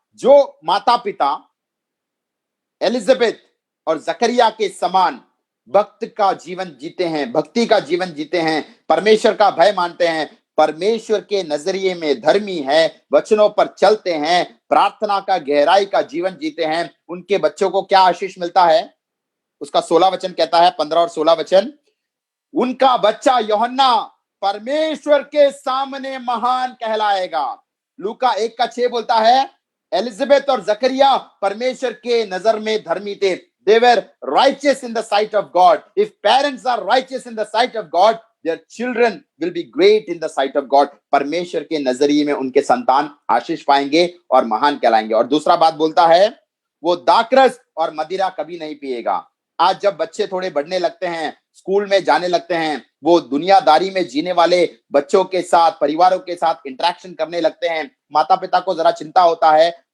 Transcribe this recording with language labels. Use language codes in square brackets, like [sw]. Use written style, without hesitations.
[hi] जो माता पिता एलिजाबेथ और जकरिया के समान भक्त का जीवन जीते हैं, भक्ति का जीवन जीते हैं, परमेश्वर का भय मानते हैं, परमेश्वर के नजरिए में धर्मी है, वचनों पर चलते हैं, प्रार्थना का गहराई का जीवन जीते हैं, उनके बच्चों को क्या आशीष मिलता है? उसका 16 वचन कहता है, 15 और 16 वचन, उनका बच्चा यूहन्ना परमेश्वर के सामने महान कहलाएगा। लूका 1:6 बोलता है, एलिजाबेथ और जकरिया परमेश्वर के नजर में धर्मी थे। [en] They were righteous in the sight of God. If parents are righteous in the sight of God, their children will be great in the sight of God. [hi] परमेश्वर के नजरिए में उनके संतान आशीष पाएंगे और महान कहलाएंगे। और दूसरा बात बोलता है, वो दाखरस और मदिरा कभी नहीं पिएगा। आज जब बच्चे थोड़े बढ़ने लगते हैं, स्कूल में जाने लगते हैं, वो दुनियादारी में जीने वाले बच्चों के साथ, परिवारों के साथ इंटरेक्शन करने लगते हैं, माता पिता को जरा चिंता होता है।